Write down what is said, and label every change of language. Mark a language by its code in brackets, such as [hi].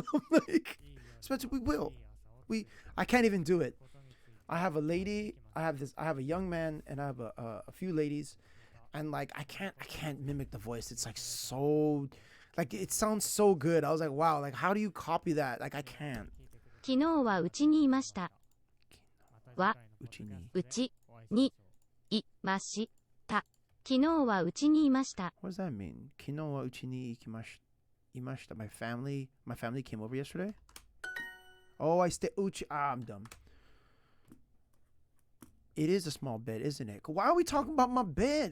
[en] Like, Spencer, we will. I can't even do it. I have a lady, I have a young man, and I have a few ladies, and like, I can't mimic the voice. It's like so, like, it sounds so good. I was like, wow, like, how do you copy that? Like, I can't. [ja] 昨日はうちにいました。はうちにいました。昨日はうちにいました。 [en] What does that mean? [ja] 昨日はうちにいました. [en] My family came over yesterday. Oh, I'm dumb. It is a small bed, isn't it? Why are we talking about my bed?